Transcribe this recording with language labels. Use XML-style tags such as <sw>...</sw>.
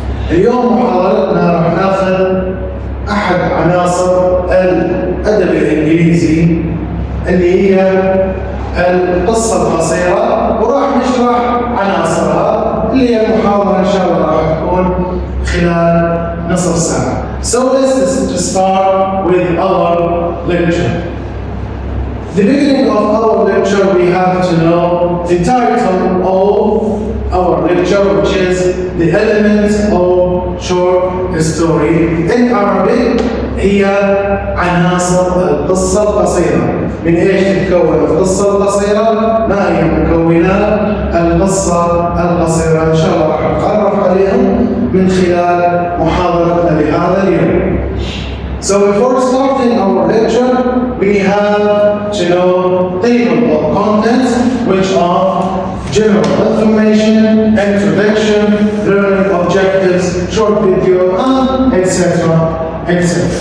<ar>اليوم محاضرتنا راح ناخذ أحد عناصر الأدب الإنجليزي اللي هي القصة القصيرة، وراح نشرح عناصرها اللي هي المحاضرة إن شاء الله راح تكون خلال نصف ساعة.</ar> <en>So let's start with our lecture. The beginning of our lecture we have to know the title of our lecture, which is the elements of short story. In Arabic</en> <ar>هي عناصر القصة القصيرة. من ايش تتكون القصة القصيرة؟ ما هي مكونات القصة القصيرة؟ ان شاء الله راح نتعرف عليهم من خلال محاضرتنا لهذا اليوم.</ar> <en>So before starting our lecture, we have to know table of contents, which are general information, introduction, learning objectives, short video, and etc. etc.</en>